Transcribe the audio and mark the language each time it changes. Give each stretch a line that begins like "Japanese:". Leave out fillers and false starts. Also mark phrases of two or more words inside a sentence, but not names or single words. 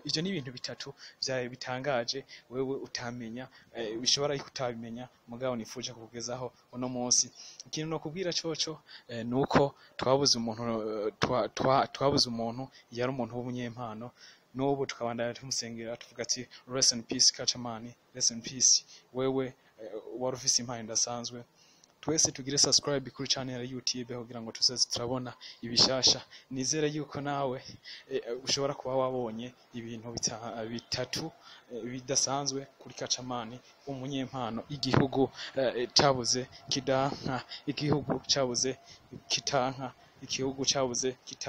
Rundi: Ivyo ni ibintu bitatu vyaye bitangaje wewe utamenya, bishobora kutabimenya, mugabo nifuje kukugezaho uno munsi. Ikintu no kubwira coco nuko twabuze umuntu yari umuntu w'umunyempano, n'ubu tukabandanya tumusengera tuvuga ati
English: rest in peace
Rundi: Kacamana,
English: rest in peace
Rundi: wewe wari ufise impano idasanzwe. Twese tugire subscribe kuri channel ya YouTube kugira ngo tuzoze turabona ibishasha. Nizere yuko nawe ushobora kuba wabonye ibintu bitatu bidasanzwe kuri Kacamana, umunyempano igihugu cabuze kidanka, igihugu cabuze kitanka, igihugu cabuze kitanka.